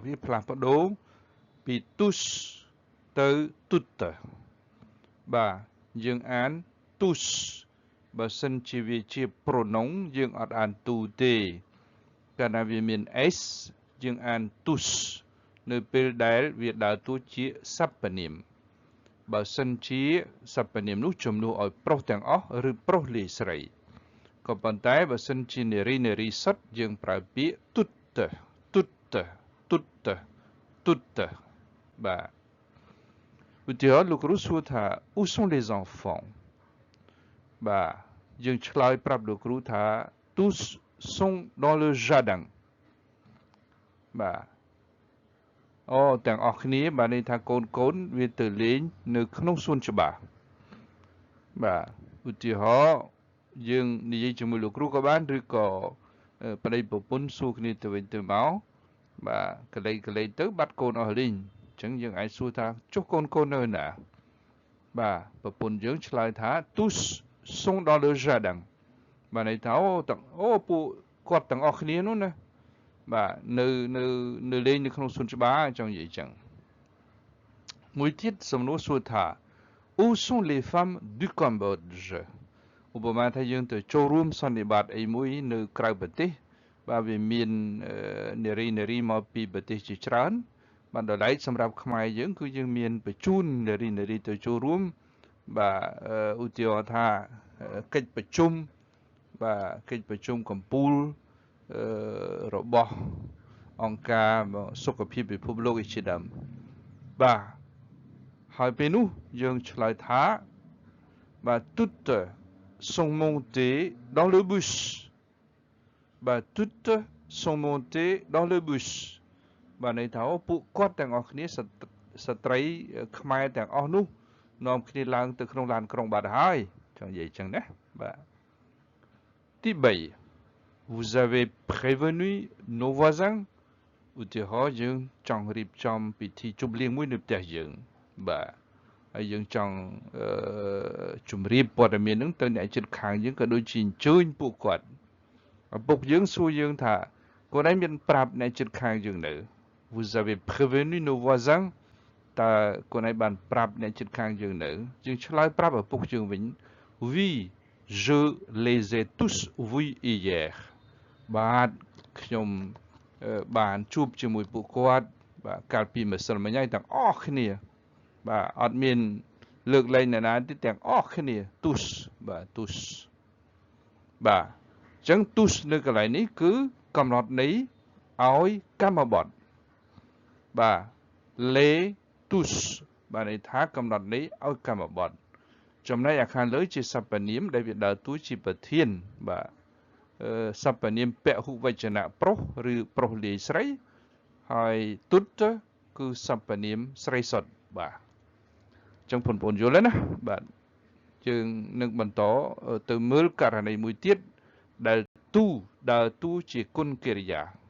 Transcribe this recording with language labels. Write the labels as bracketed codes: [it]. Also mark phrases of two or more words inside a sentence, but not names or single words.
[km] វាផ្លាស់ប្ដូរពី tous ទៅ toutes បាទយើងអាន tous បើសិនជាវាជា pronoun យើងអត់អាន tu ទេកាលណាវាមាន s យើងអាន tous នៅពេលដែលវាដើរតួជាសព្វនាមបើសិនជាសព្វនាមនោះជំនួសឲ្យប្រុសទាំងអស់ឬប្រុសលាយស្រីក៏ប៉ុន្តែបើ សិនជានារីសុទ្ធយើងប្រើពាក្យ [fr] toutes toutes toutes toutes [km] បាទឧទាហរណ៍លោកគ្រូសួរថា [fr] où sont les enfants [km] បាទយើងឆ្លើយប្រាប់លោកគ្រូថា [fr] tous sont dans le jardin [km] បាទអូទាំងអស់គ្នាបាទន័យថាកូនវាទៅលេងនៅក្នុងសួនច្បារបាទឧទាហរណ៍យើងនិយាយជាមួយ លោកគ្រូក៏បានឬក៏ប្តីប្រពន្ធសួរគ្នាទៅវិញទៅមកបាទកលេចទៅបាត់កូនអស់លេងអញ្ចឹងយើងអាចសួរថាចុះកូននៅណាបាទប្រពន្ធយើងឆ្លើយថា [fr] tous sont dans le jardin [km] បាទន័យថាពួកគាត់ ទាំងអស់គ្នានោះណាបាទនៅលេងនៅក្នុងសួនច្បារចង់និយាយចឹងមួយទៀតសំណួរសួរថា [fr] où sont les femmes du Cambodge [km] ឧបមាថាយើងទៅចូលរួមស ន្និបាតអីមួយនៅក្រៅប្រទេសបាទវាមាននារីមកពីប្រទេសជាច្រើនបាទដល់ឡែកសម្រាប់ខ្មែរយើងគឺយើងមាន បញ្ជូននារីទៅចូលរួមបាទឧទាហរណ៍ថាកិច្ចប្រជុំបាទកិច្ចប្រជុំកំពូ លរបស់អង្គការសុខភាពពិភពលោកជាដើមបាទហើយពេលនោះយើងឆ្លើយថាបាទ [fr] toutes sont montées dans le bus [km] បាទ [fr] toutes sont montées dans le bus [km] បាទន័យថាពួកគាត់ទាំងអស់គ្នាស្ត្រីខ្មែរទាំងអស់នោះនាំគ្នាឡើងទៅក្នុងឡានក្រុងបាត់ហើយចង់និយាយចឹងណាបាទទី 3 [fr] vous avez prévenu nos voisins [km] ឧទាហរណ៍យើងចង់រៀបចំពិធីជប់លៀងមួយនៅផ្ទះយើងបាទហើយយើងចង់ជម្រាបព័ត៌មានហ្នឹងទៅអ្នកជិតខាងយើងក៏ដូចជាអញ្ជើញពួកគាត់ឪពុកយើងសួរយើងថាគាត់ឯងមាន ប្រាប់អ្នកជិតខាងយើងនៅ [fr] vous avez prévenu nos voisins [km] តើគាត់ឯងបានប្រាប់អ្នកជិតខាងយើងនៅយើងឆ្លើយប្រាប់ឪពុកយើងវិញ [fr] oui je les ai tous vus hier [km] បាទខ្ញុំបានជួ បជាមួយពួកគាត់បាទកាលពីម្សិលមិញហើយទាំងអស់គ្នាបាទអត់មានលើកលែងអ្នកណាទេទាំងអស់គ្នា tous បាទ tous បាទអញ្ចឹង tous នៅកន្លែងនេះគឺកំណត់ន័យឲ្យកម្មបត្តិបាទ [fr] les tous [km] បាទន័យថា កំណត់ន័យឲ្យកម្មបត្តិចំណែកអាខាងលើជាសព្វនាមដែលវាដើរតួជាប្រធានបាទសព្វនាមពហុវចនៈប្រុសឬប្រុសលាយស្រីហើយទុតគឺសព្វនាមស្រីសុទ្ធបាទអញ្ចឹងបងប្អូនយល់ហើយណាបាទយើងនឹងបន្តទៅមើលករណីមួយទៀតដែលទូដើរតួជាគុណកិរិយា